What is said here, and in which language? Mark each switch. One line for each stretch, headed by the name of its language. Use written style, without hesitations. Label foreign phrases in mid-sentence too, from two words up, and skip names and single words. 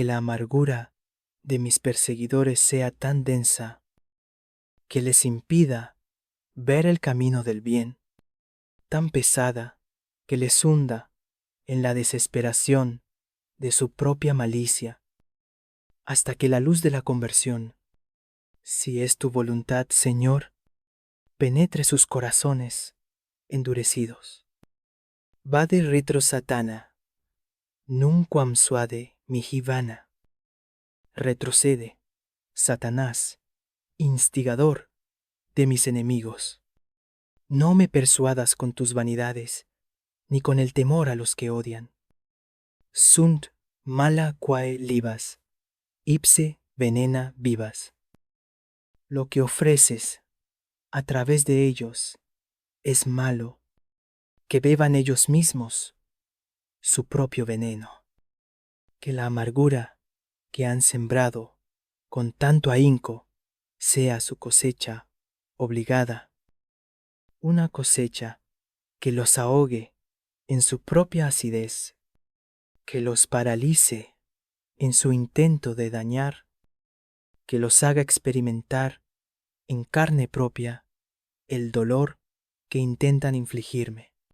Spanish: la amargura de mis perseguidores sea tan densa que les impida ver el camino del bien, tan pesada que les hunda en la desesperación de su propia malicia, hasta que la luz de la conversión, si es tu voluntad, Señor, penetre sus corazones endurecidos.
Latin: Vade retro Satana, nunquam suade mihi vana.
Spanish: Retrocede, Satanás, instigador de mis enemigos. No me persuadas con tus vanidades, ni con el temor a los que odian.
Latin: Sunt mala quae libas, ipse venena vivas.
Spanish: Lo que ofreces a través de ellos es malo, que beban ellos mismos su propio veneno. Que la amargura que han sembrado con tanto ahínco sea su cosecha obligada, una cosecha que los ahogue en su propia acidez, que los paralice en su intento de dañar, que los haga experimentar en carne propia el dolor que intentan infligirme.